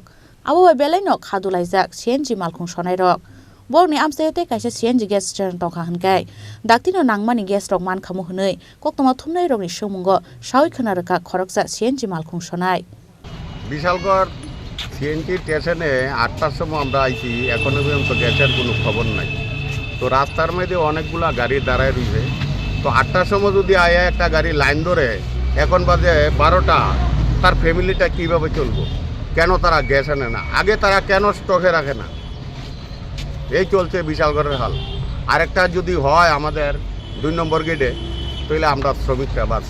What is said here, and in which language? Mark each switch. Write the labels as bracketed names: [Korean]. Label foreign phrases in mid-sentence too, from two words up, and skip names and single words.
[Kok Borok] Abo belai no khadulaijak CNG Malkhung Sonairok. Borni amsayote kaisa CNG [English] gas station [Kok Borok] tongkha hingkai daktino nangmani gas rok man khamu hnoi koktoma thumnai rokni sumungo sawi khonaraka khoroksa CNG Malkhung sonai [Bangla] Bishalgarh CNG স্টেশনে ৮টার সময় আমরা আইছি এখনো পর্যন্ত গ্যাসের কোনো খবর নাই তো রাস্তার মধ্যে অনেকগুলা গাড়ি দাঁড়ায় রইছে তো ৮টার সময় যদি আয়া একটা গাড়ি লাইন ধরে এখন বাজে 12টা তার ফ্যামিলিটা কিভাবে চলবে কেন তারা গ্যাস আনে না আগে তারা কেন স্টকে রাখে না এই চলছে বিশালগড়ের হাল আরেকটা যদি হয় আমাদের ২ নম্বর গেটে তাহলে আমরা শ্রমিকরা বাঁচি